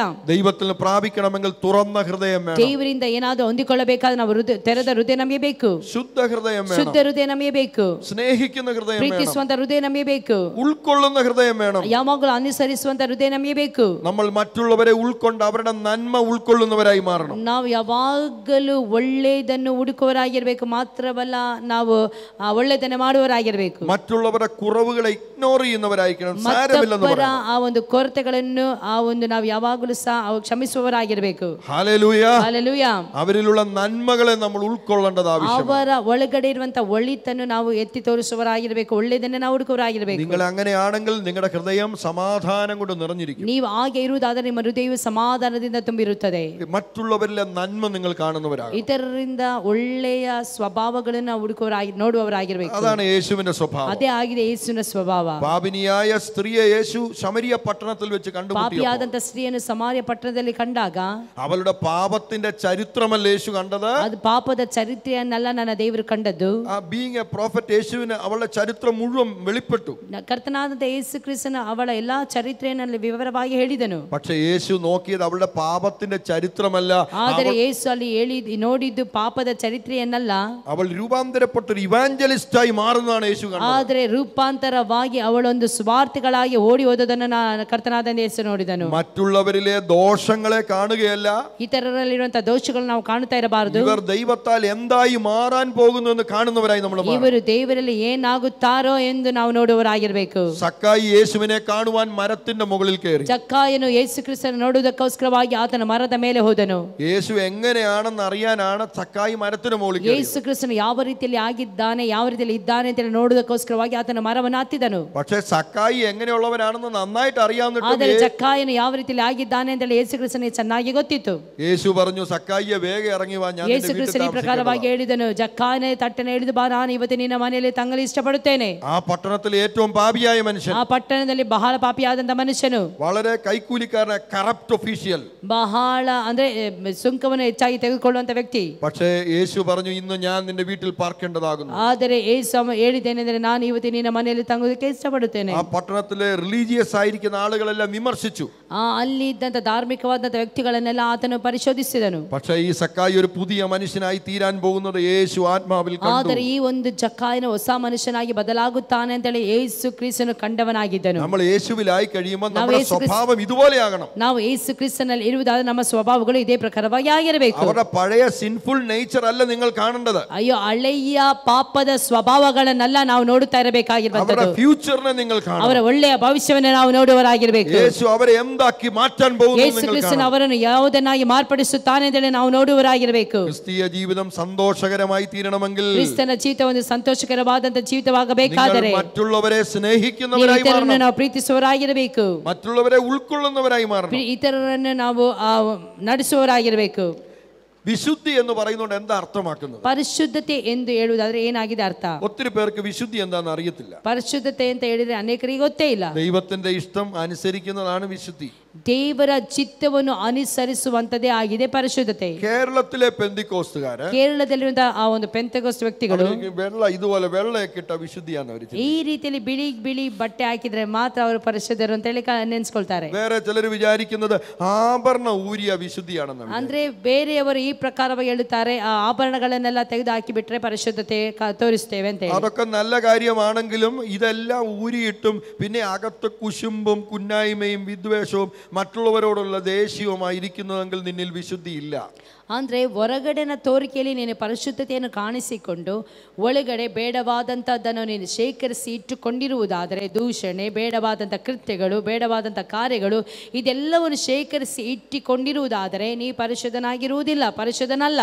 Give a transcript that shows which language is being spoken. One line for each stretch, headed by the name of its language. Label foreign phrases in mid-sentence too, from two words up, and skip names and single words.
Malayalam: ദൈവത്തിൽ നിന്ന് പ്രാപിക്കണമെങ്കിൽ തുറന്ന ഹൃദയം വേണം.
Kannada: ದೇವರಿಂದ ಏನಾದರೂ ಹೊಂದಿಕೊಳ್ಳಬೇಕಾದ್ರೆ ನಾವು ತೆರೆದ ಹೃದಯ ನಮಗೆ ಬೇಕು.
Malayalam: ശുദ്ധ ഹൃദയം വേണം.
Kannada: ಶುದ್ಧ ಹೃದಯ ನಮಗೆ ಬೇಕು.
Malayalam: സ്നേഹിക്കുന്ന ഹൃദയം വേണം.
Kannada: ಪ್ರೀತಿಸುವಂತ ಹೃದಯ ನಮಗೆ ಬೇಕು.
Malayalam: ഉൾക്കൊള്ളുന്ന ഹൃദയം വേണം.
Kannada: ಯಾವಾಗಲೂ ಅನುಸರಿಸುವಂತ ಹೃದಯ ನಮಗೆ ಬೇಕು.
Malayalam: നമ്മൾ മറ്റുള്ളവരെ ഉൾക്കൊണ്ട് അവരുടെ നന്മ ഉൾക്കൊള്ളുന്നവരായി മാറണം.
Kannada: ನಾವು ಯಾವಾಗಲೂ ಒಳ್ಳೆಯದನ್ನು ಹುಡುಕುವವರಾಗಿರ್ಬೇಕು, ಮಾತ್ರವಲ್ಲ ನಾವು ಒಳ್ಳೆಯದನ್ನು ಮಾಡುವವರಾಗಿರ್ಬೇಕು.
Malayalam: മറ്റുള്ളവരുടെ കുറവുകളെ ഇഗ്നോർ ചെയ്യുന്നവരായിരിക്കണം. സാരമില്ലെന്ന്
Kannada: ಮತ್ತೊಬ್ಬರ
Malayalam: പറയണം.
Kannada: ಆ ಒಂದು ಕೊರತೆಗಳನ್ನು ನಾವು ಯಾವಾಗಲೂ ಸಹ ಕ್ಷಮಿಸುವವರಾಗಿರ್ಬೇಕು.
Malayalam: ഹല്ലേലൂയ.
Kannada: ಹಲ್ಲೆಲೂಯಾ.
Malayalam: അവരിലുള്ള നന്മകളെ നമ്മൾ ഉൾക്കൊള്ളേണ്ടത് ആവശ്യമാണ്.
Kannada: ಅವರ ಒಳಗಡೆ ಇರುವಂತ ಒಳಿತನ್ನು ನಾವು ಎತ್ತಿ ತೋರಿಸುವವರಾಗಿರ್ಬೇಕು, ಒಳ್ಳೆಯದನ್ನೇ ನಾವು ಹುಡುಕುವವರಾಗಿರ್ಬೇಕು.
Malayalam: നിങ്ങൾ അങ്ങനെയാണെങ്കിൽ നിങ്ങളുടെ ഹൃദയം സമാധാനം കൊണ്ട് നിറഞ്ഞിരിക്കും.
Kannada: ನೀವು ಹಾಗೆ ಇರುವುದಾದರೆ ನಿಮ್ಮ ಹೃದಯವು ಸಮಾಧಾನದಿಂದ ತುಂಬಿರುತ್ತದೆ.
Malayalam: മറ്റുള്ളവരിലെ നന്മ നിങ്ങൾ കാണുന്നവരാകും.
Kannada: ಇತರರಿಂದ ಒಳ್ಳೆಯ ಸ್ವಭಾವಗಳನ್ನು ನೋಡುವವರಾಗಿರ್ಬೇಕು.
Malayalam: അതാണ് യേശുവിന്റെ സ്വഭാവം.
Kannada: ಅದೇ ಆಗಿದೆ ಯೇಸುವಿನ ಸ್ವಭಾವ.
Malayalam: പാപിനിയായ സ്ത്രീയെ യേശു ശമരിയ പട്ടണത്തിൽ വെച്ച് കണ്ടുമുട്ടിയപ്പോൾ
Kannada: ಪಾಪಿಯಾದಂತ ಸ್ತ್ರೀಯನ್ನು ಸಮಾರ್ಯ ಪಟ್ಟಣದಲ್ಲಿ ಕಂಡಾಗ
Malayalam: അവളുടെ പാപത്തിന്റെ ചരിത്രമല്ല യേശു കണ്ടത്.
Kannada: ಅದು ಪಾಪದ ಚರಿತ್ರೆಯನ್ನೆಲ್ಲ ನನ್ನ ದೇವರು ಕಂಡದ್ದು.
English: being a prophet,
Malayalam: യേശുവിന് അവളുടെ ചരിത്രം മുഴുവൻ വെളിപ്പെട്ടു.
Kannada: ಕರ್ತನಾದಂತ ಯೇಸು ಕ್ರಿಸ್ತನ ಅವಳ ಎಲ್ಲಾ ಚರಿತ್ರೆಯನ್ನು ವಿವರವಾಗಿ ಹೇಳಿದನು.
Malayalam: പക്ഷെ യേശു നോക്കിയത് അവളുടെ പാപത്തിന്റെ ചരിത്രമല്ല.
Kannada: ಆದರೆ ಯೇಸು ಅಲ್ಲಿ ನೋಡಿದ್ದು ಪಾಪದ ಚರಿತ್ರೆಯನ್ನಲ್ಲ.
Malayalam: അവൾ രൂപാന്തരപ്പെട്ടൊരു ഇവാഞ്ചലിസ്റ്റായി മാറുന്നതാണ് യേശു കണ്ടത്.
Kannada: ಆದರೆ ರೂಪಾಂತರವಾಗಿ ಅವಳೊಂದು ಸ್ವಾರ್ಥಿಗಳಾಗಿ ಓಡಿ ಹೋದದನ್ನು ಕರ್ತನಾದ ಯೇಸು ನೋಡಿದನು.
Malayalam: മറ്റുള്ളവരിലെ ദോഷങ്ങളെ കാണുകയല്ല,
Kannada: ಇತರರಲ್ಲಿರುವಂತಹ ದೋಷಗಳನ್ನು ನಾವು ಕಾಣುತ್ತಾ ಇರಬಾರದು.
Malayalam: ഇവർ ദൈവത്താൽ എന്തായി മാറാൻ പോകുന്നു എന്ന് കാണുന്നവരായി നമ്മൾ മാറണം.
Kannada: ಇವರು ದೇವರಲ್ಲಿ ಏನಾಗುತ್ತಾರೋ ಎಂದು ನಾವು ನೋಡುವವರಾಗಿರಬೇಕು.
Malayalam: സക്കായി യേശുവിനെ കാണുവാൻ മരത്തിന്റെ മുകളിൽ കയറി.
Kannada: ಜಕ್ಕಾಯನು ಯೇಸು ಕ್ರಿಸ್ತನ ನೋಡುವುದಕ್ಕೋಸ್ಕರವಾಗಿ ಆತನ ಮರದ ಮೇಲೆ ಹೋದನು.
Malayalam: യേശു എങ്ങനെയാണെന്ന് അറിയാനാണ് സക്കായി മരത്തിന് മുകളിൽ കയറിയത്.
Kannada: ಯೇಸು ಕ್ರಿಸ್ತನು ಯಾವ ರೀತಿಯಲ್ಲಿ ಆಗಿದ್ದಾನೆ, ಯಾವ ರೀತಿಯಲ್ಲಿ ಇದ್ದಾನೆ ಅಂತ ನೋಡುವುದಕ್ಕೋಸ್ಕರವಾಗಿ ಆತನ ಮರವನ್ನು ಹತ್ತಿದನು.
Malayalam: പക്ഷേ സക്കായി എങ്ങനെയുള്ളവനാണെന്ന് നന്നായിട്ട് അറിയാവുന്നിട്ട്
Kannada: ಆದರೆ ಜಕ್ಕಾಯನು ಯಾವ ರೀತಿಯಲ್ಲಿ ಆಗಿದ್ದಾನೆ ಅಂತ ಯೇಸು ಕ್ರಿಸ್ತನಿಗೆ ಚೆನ್ನಾಗಿ ಗೊತ್ತಿತ್ತು.
Malayalam: യേശു പറഞ്ഞു, സക്കായിയെ വേഗം ഇറങ്ങി വാ, ഞാൻ
Kannada: ಯೇಸು ಕ್ರಿಸ್ತನ ಈ ಪ್ರಕಾರವಾಗಿ ಹೇಳಿದನು, ಜಕ್ಕಾಯನೇ ತಟ್ಟನೆ ಹಿಡಿದು ಬಾ, ನಾನು ಇವತ್ತು ನಿನ್ನ ಮನೆಯಲ್ಲಿ ತಂಗಲು ಇಷ್ಟಪಡುತ್ತೇನೆ.
Malayalam: ആ പട്ടണത്തിൽ ഏറ്റവും പാപിയായ മനുഷ്യൻ,
Kannada: ಆ ಪಟ್ಟಣದಲ್ಲಿ ಬಹಳ ಪಾಪಿಯಾದಂತ ಮನುಷ್ಯನು,
Malayalam: വളരെ കൈക്കൂലിക്കാരനായ
English: corrupt official,
Kannada: ಬಹಳ ಅಂದ್ರೆ ಸುಂಕವನ್ನು ಹೆಚ್ಚಾಗಿ ತೆಗೆದುಕೊಳ್ಳುವಂತ ವ್ಯಕ್ತಿ.
Malayalam: പക്ഷേ യേശു പറഞ്ഞു, ഇന്ന് ഞാൻ നിന്റെ വീട്ടിൽ പാർക്കേണ്ടതാകുന്നു.
Kannada: ಆದರೆ ಯೇಸು ಹೇಳಿದ್ದೇನೆಂದರೆ, ನಾನು ಇವತ್ತು ನಿನ್ನ ಮನೆಯಲ್ಲಿ ತಂಗೋದಕ್ಕೆ ಇಷ್ಟಪಡುತ್ತೇನೆ.
Malayalam: ആ പട്ടണത്തിലെ റിലീജിയസ് ആയിരിക്കുന്ന ആളുകളെല്ലാം വിമർശിച്ചു.
Kannada: ಅಲ್ಲಿ ಇದ್ದಂತ ಧಾರ್ಮಿಕವಾದಂತ ವ್ಯಕ್ತಿಗಳನ್ನೆಲ್ಲ ಆತನು ಪರಿಶೋಧಿಸಿದನು.
Malayalam: പക്ഷേ ഈ സക്കായി ഒരു പുതിയ മനുഷ്യനായി തീരാൻ പോകുന്നത് യേശു ആത്മാവിൽ കണ്ടു.
Kannada: ಆದರೆ ಈ ಒಂದು ಜಕ್ಕಾಯನ ಹೊಸ ಮನುಷ್ಯನಾಗಿ ಬದಲಾಗುತ್ತಾನೆ ಅಂತೇಳಿ ಯೇಸು ಕ್ರಿಸ್ತನು ಕಂಡವನಾಗಿದ್ದನು.
Malayalam: നമ്മൾ യേശുവിലായി കഴിയുമ്പോൾ നമ്മുടെ സ്വഭാവം ഇതുപോലെയാകണം.
Kannada: ನಾವು ಯೇಸು ಕ್ರಿಸ್ತನಲ್ಲಿ ಇರುವುದಾದ ನಮ್ಮ ಸ್ವಭಾವಗಳು ಇದೇ ಪ್ರಕಾರವಾಗಿ ಆಗಿರಬೇಕು.
Malayalam: അവരുടെ പഴയ
English: sinful nature
Malayalam: അല്ല നിങ്ങൾ കാണേണ്ടത്.
Kannada: ಅಯ್ಯೋ ಹಳೆಯ ಪಾಪದ ಸ್ವಭಾವಗಳನ್ನೆಲ್ಲ ನಾವು ನೋಡುತ್ತಾ ಇರಬೇಕಾಗಿರುವಂತದ್ದು.
Malayalam: അവരുടെ ഫ്യൂച്ചറിനെ നിങ്ങൾ കാണണം.
Kannada: ಅವರ ಒಳ್ಳೆಯ ಭವಿಷ್ಯವನ್ನು ನಾವು ನೋಡುವವರಾಗಿರಬೇಕು.
Malayalam: യേശു അവരെ എന്താക്കി മാറ്റാൻ പോകുന്നു
Kannada: ಯೇಸು ಕ್ರಿಸ್ತನು ಅವರನ್ನು ಯಾವುದನ್ನಾಗಿ ಮಾರ್ಪಡಿಸುತ್ತಾನೆ ಎಂದು ನಾವು ನೋಡುವವರಾಗಿರಬೇಕು.
Malayalam: ക്രിസ്തീയ ജീവിതം സന്തോഷകരമായി തീരണമെങ്കിൽ
Kannada: ಕ್ರಿಸ್ತನ ಜೀವಿತ ಒಂದು ಸಂತೋಷಕರವಾದಂತ ಜೀವಿತವಾಗಬೇಕಾದರೆ
Malayalam: മറ്റുള്ളവരെ സ്നേഹിക്കുന്നവരായി മാറണം.
Kannada: ನಾವು ಪ್ರೀತಿಸುವವರಾಗಿರಬೇಕು.
Malayalam: മറ്റുള്ളവരെ ഉൾക്കൊള്ളുന്നവരായി മാറണം.
Kannada: ಇತರರನ್ನು ನಾವು ನಡೆಸುವವರಾಗಿರಬೇಕು.
Malayalam: വിശുദ്ധി എന്ന് പറയുന്നതുകൊണ്ട് എന്താ അർത്ഥമാക്കുന്നത്?
Kannada: ಪರಿಶುದ್ಧತೆ ಎಂದು ಹೇಳುವುದಾದ್ರೆ ಏನಾಗಿದೆ ಅರ್ಥ?
Malayalam: ഒത്തിരി പേർക്ക് വിശുദ്ധി എന്താണെന്ന് അറിയത്തില്ല.
Kannada: ಪರಿಶುದ್ಧತೆ ಅಂತ ಹೇಳಿದ್ರೆ ಅನೇಕರಿಗೆ ಗೊತ್ತೇ ಇಲ್ಲ.
Malayalam: ദൈവത്തിന്റെ ഇഷ്ടം അനുസരിക്കുന്നതാണ് വിശുദ്ധി.
Kannada: ದೇವರ ಚಿತ್ತವನ್ನು ಅನುಸರಿಸುವಂತದೇ ಆಗಿದೆ ಪರಿಶುದ್ಧತೆ.
Malayalam: കേരളത്തിലെ പെന്തിക്കോസ്തുകാര്,
Kannada: ಕೇರಳದಲ್ಲಿರುವಂತಹ ಆ ಒಂದು ಪೆಂತೆಕೋಸ್ಟ್ ವ್ಯಕ್ತಿಗಳು
Malayalam: വെള്ള ഇതുപോലെ വെള്ളയൊക്കെ ഇട്ട വിശുദ്ധിയാണ് അവർ.
Kannada: ಈ ರೀತಿಯಲ್ಲಿ ಬಿಳಿ ಬಟ್ಟೆ ಹಾಕಿದ್ರೆ ಮಾತ್ರ ಅವರು ಪರಿಶುದ್ಧರು ಅಂತ ಹೇಳಿ ನೆನ್ಸ್ಕೊಳ್ತಾರೆ.
Malayalam: വേറെ ചിലർ വിചാരിക്കുന്നത് ആഭരണ ഊരിയ വിശുദ്ധിയാണെന്നാണ്.
Kannada: ಅಂದ್ರೆ ಬೇರೆಯವರು ಈ ಪ್ರಕಾರವಾಗಿ ಹೇಳುತ್ತಾರೆ, ಆ ಆಭರಣಗಳನ್ನೆಲ್ಲ ತೆಗೆದು ಹಾಕಿ ಬಿಟ್ರೆ ಪರಿಶುದ್ಧತೆ ತೋರಿಸ್ತೇವೆ ಅಂತ.
Malayalam: അതൊക്കെ നല്ല കാര്യമാണെങ്കിലും ഇതെല്ലാം ഊരിയിട്ടും പിന്നെ അകത്ത് കുശുമ്പും കുന്നായ്മയും വിദ്വേഷവും മറ്റുള്ളവരോടുള്ള ദേഷ്യവുമായിരിക്കുന്നതെങ്കിൽ നിന്നിൽ വിശുദ്ധി ഇല്ല.
Kannada: ಅಂದರೆ ಹೊರಗಡೆನ ತೋರಿಕೆಯಲ್ಲಿ ನೀನು ಪರಿಶುದ್ಧತೆಯನ್ನು ಕಾಣಿಸಿಕೊಂಡು ಒಳಗಡೆ ಬೇಡವಾದಂಥದ್ದನ್ನು ನೀನು ಶೇಖರಿಸಿ ಇಟ್ಟುಕೊಂಡಿರುವುದಾದರೆ, ದೂಷಣೆ, ಬೇಡವಾದಂಥ ಕೃತ್ಯಗಳು, ಬೇಡವಾದಂಥ ಕಾರ್ಯಗಳು ಇದೆಲ್ಲವನ್ನು ಶೇಖರಿಸಿ ಇಟ್ಟುಕೊಂಡಿರುವುದಾದರೆ ನೀ ಪರಿಶುದ್ಧನಾಗಿರುವುದಿಲ್ಲ, ಪರಿಶುದ್ಧನಲ್ಲ.